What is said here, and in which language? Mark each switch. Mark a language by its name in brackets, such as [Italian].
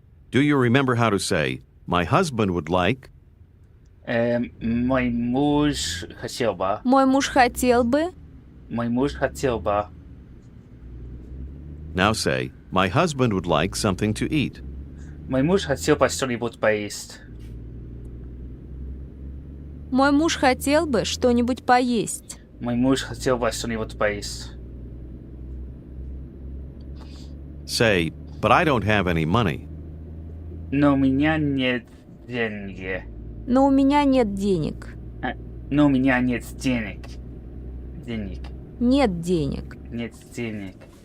[English] Do you remember how to say, my husband would like? [Russian] Мой муж хотел бы. Мой муж хотел бы. Мой муж хотел бы. [English] Now say, my husband would like something to eat. [Russian] Мой муж хотел бы что-нибудь поесть. Мой муж хотел бы что-нибудь поесть. Мой муж хотел бы что-нибудь поесть. [English] Say, but I don't have any money. [Russian] Но у меня нет денег. Но у меня нет денег. Но у меня нет денег. Денег. Нет денег. Нет денег.